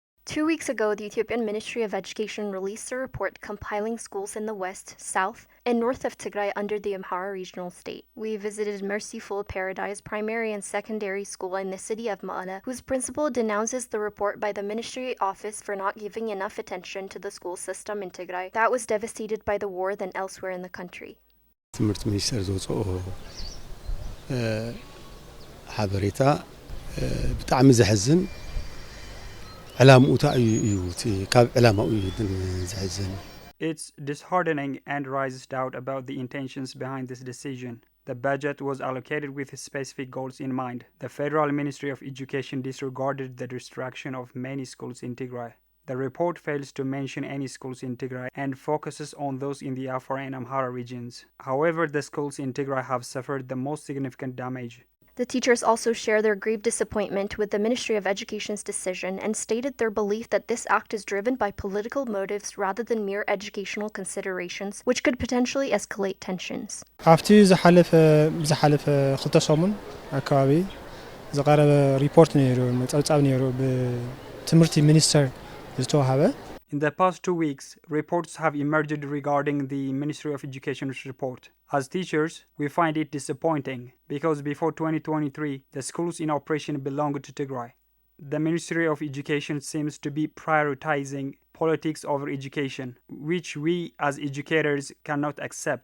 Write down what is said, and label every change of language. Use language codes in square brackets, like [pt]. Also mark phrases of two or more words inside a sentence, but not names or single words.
[en] 2 weeks ago, the Ethiopian Ministry of Education released a report compiling schools in the west, south, and north of Tigray under the Amhara regional state. We visited Merciful Paradise Primary and Secondary School in the city of Mekelle, whose principal denounces the report by the ministry office for not giving enough attention to the school system in Tigray that was devastated by the war than elsewhere in the country. [ti] ትምህርት ሚኒስቴር ዘውፅኦ ሓበሬታ ብጣዕሚ ዘሕዝን [en] It's disheartening and raises doubt about the intentions behind this decision. The budget was allocated with specific goals in mind. The Federal Ministry of Education disregarded the destruction of many schools in Tigray. The report fails to mention any schools in Tigray and focuses on those in the Afar and Amhara regions. However, the schools in Tigray have suffered the most significant damage. The teachers also share their grave disappointment with the Ministry of Education's decision and stated their belief that this act is driven by political motives rather than mere educational considerations, which could potentially escalate tensions. [ti] After ዝሓለፈ 2 ሰሙን አካባቢ ዝቀረበ ሪፖርት ነይሩ መጻጻብ ነይሩ በትምህርቲ ሚኒስቴር ዝተዋሃበ [en] In the past 2 weeks, reports have emerged regarding the Ministry of Education's report. As teachers, we find it disappointing because before 2023, the schools in operation belonged to Tigray. The Ministry of Education seems to be prioritizing politics over education, which we as educators cannot accept.